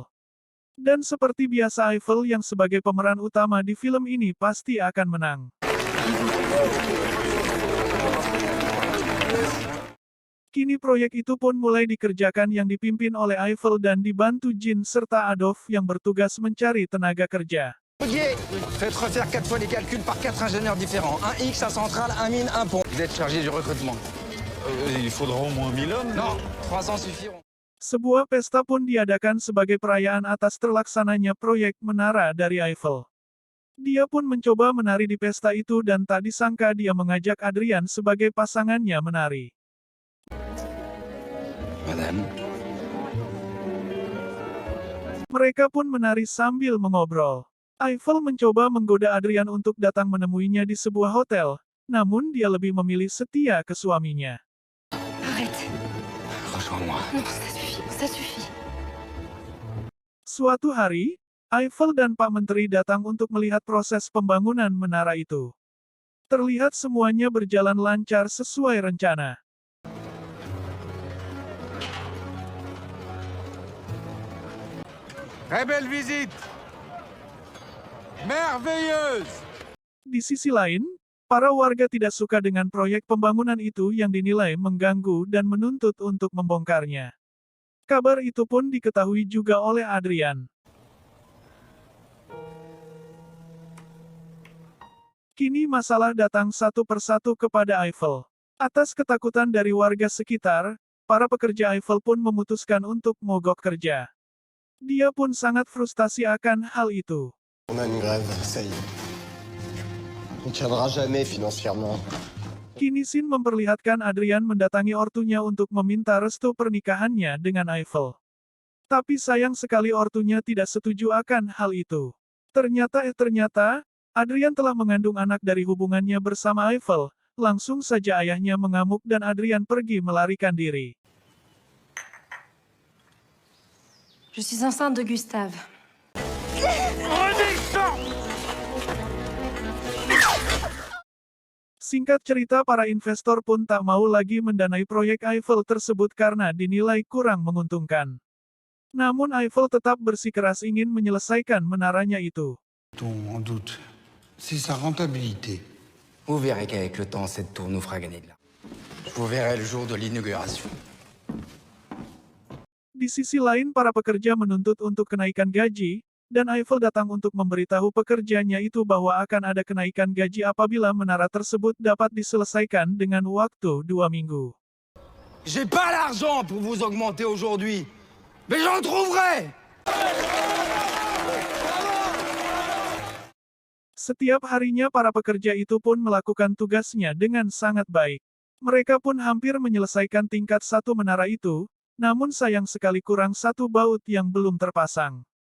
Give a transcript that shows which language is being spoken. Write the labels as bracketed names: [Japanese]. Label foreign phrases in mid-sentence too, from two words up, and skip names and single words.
[Indonesian] Dan seperti biasa Eiffel yang sebagai pemeran utama di film ini pasti akan menang. Kini proyek itu pun mulai dikerjakan yang dipimpin oleh Eiffel dan dibantu Jean serta Adolf yang bertugas mencari tenaga kerja. [French] Faites refaire 4 fois les calculs par 4 ingénieurs différents. Un X, un central, un mine, un pont. Vous êtes chargé du recrutement. Il faudra au moins 1000 hommes. Non, 300 suffiront. [Indonesian] Sebuah pesta pun diadakan sebagai perayaan atas terlaksananya proyek menara dari Eiffel. Dia pun mencoba menari di pesta itu dan tak disangka dia mengajak Adrian sebagai pasangannya menari. [French] Madame, [Indonesian] Mereka pun menari sambil mengobrol. Eiffel mencoba menggoda Adrian untuk datang menemuinya di sebuah hotel, namun dia lebih memilih setia ke suaminya. [French] Arrête. rejoins-moi. Non, ça suffit. [Indonesian] Suatu hari, Eiffel dan Pak Menteri datang untuk melihat proses pembangunan menara itu. Terlihat semuanya berjalan lancar sesuai rencana. [French] Très belle visite. Merveilleuse. [Indonesian] Di sisi lain, para warga tidak suka dengan proyek pembangunan itu yang dinilai mengganggu dan menuntut untuk membongkarnya. Kabar itu pun diketahui juga oleh Adrian. Kini masalah datang satu persatu kepada Eiffel. Atas ketakutan dari warga sekitar, para pekerja Eiffel pun memutuskan untuk mogok kerja. Dia pun sangat frustasi akan hal itu. [French] On a une grève, ça y est. On tiendra jamais financièrement. [Indonesian] Kini Sin memperlihatkan Adrian mendatangi ortunya untuk meminta restu pernikahannya dengan Eiffel. Tapi sayang sekali ortunya tidak setuju akan hal itu. Ternyata, Adrian telah mengandung anak dari hubungannya bersama Eiffel. Langsung saja ayahnya mengamuk dan Adrian pergi melarikan diri. [French] Je suis enceinte de Gustave. [Indonesian] Singkat cerita, para investor pun tak mau lagi mendanai proyek Eiffel tersebut karena dinilai kurang menguntungkan. Namun Eiffel tetap bersikeras ingin menyelesaikan menaranya itu. [French] En doute, c'est sa rentabilité. Vous verrez qu'avec le temps, cette tour nous fera gagner de l'argent. Vous verrez le jour de l'inauguration. [Indonesian] Di sisi lain para pekerja menuntut untuk kenaikan gaji, dan Eiffel datang untuk memberitahu pekerjanya itu bahwa akan ada kenaikan gaji apabila menara tersebut dapat diselesaikan dengan waktu 2 minggu. [French] J'ai pas l'argent pour vous augmenter aujourd'hui, mais j'en trouverai. [Indonesian] Setiap harinya para pekerja itu pun melakukan tugasnya dengan sangat baik. Mereka pun hampir menyelesaikan tingkat 1 menara itu, namun sayang sekali kurang 1 baut yang belum terpasang.